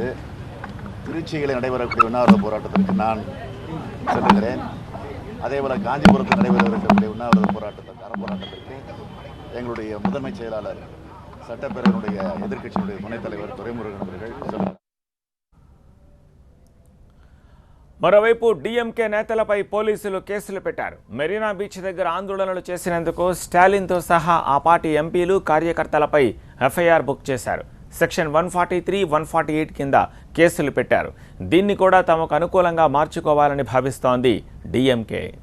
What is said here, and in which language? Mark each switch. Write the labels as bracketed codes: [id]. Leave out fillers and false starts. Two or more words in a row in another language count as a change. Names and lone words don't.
[ta] திருச்சியில் நடைபெறக்கூடிய உண்ணாவிரத போராட்டத்திற்கு நான் செல்லுகிறேன். அதேபோல் காஞ்சிபுரத்தில் நடைபெறவிருக்கக்கூடிய உண்ணாவிரத போராட்டத்திற்கு அறப்போராட்டத்திற்கு எங்களுடைய முதன்மைச் செயலாளர் சட்டப்பேரவையினுடைய எதிர்க்கட்சியினுடைய துணைத் தலைவர் துரைமுருகன் அவர்கள் சொன்னார். [te] మరోవైపు డీఎంకే నేతలపై పోలీసులు కేసులు పెట్టారు. మెరీనా బీచ్ దగ్గర ఆందోళనలు చేసినందుకు స్టాలిన్తో సహా ఆ పార్టీ ఎంపీలు కార్యకర్తలపై [en] FIR book [te] చేశారు. సెక్షన్ 143, 148 కింద కేసులు పెట్టారు. దీన్ని కూడా తమకు అనుకూలంగా మార్చుకోవాలని భావిస్తోంది డీఎంకే.